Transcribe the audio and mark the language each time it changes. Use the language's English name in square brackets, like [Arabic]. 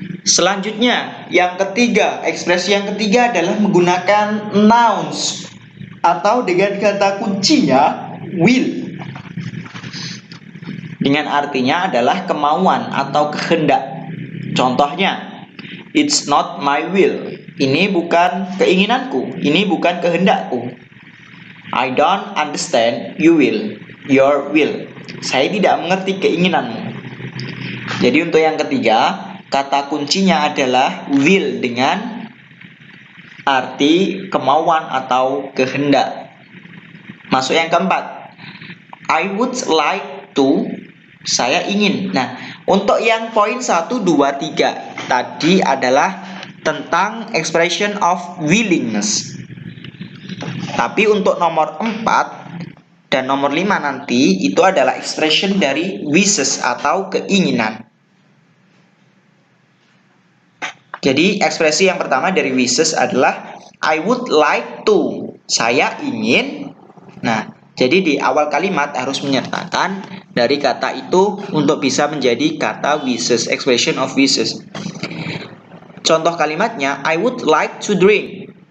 [Indonesian] Selanjutnya, yang ketiga, ekspresi yang ketiga adalah menggunakan nouns atau dengan kata kuncinya will. Dengan artinya adalah kemauan atau kehendak. Contohnya, [English] it's not my will. [Indonesian] Ini bukan keinginanku, ini bukan kehendakku. [English] I don't understand your will. [Indonesian] Saya tidak mengerti keinginanmu. Jadi untuk yang ketiga, kata kuncinya adalah will dengan arti kemauan atau kehendak. Masuk yang keempat, [English] I would like to. [Indonesian] Saya ingin. Nah, untuk yang poin 1, 2, 3 tadi adalah tentang [English] expression of willingness. [Indonesian] Tapi untuk nomor 4 dan nomor 5 nanti itu adalah expression dari wishes atau keinginan. Jadi ekspresi yang pertama dari wishes adalah [English] I would like to. [Indonesian] Saya ingin. Nah, jadi di awal kalimat harus menyertakan dari kata itu untuk bisa menjadi kata wishes, expression of wishes. Contoh kalimatnya, [English] I would like to drink.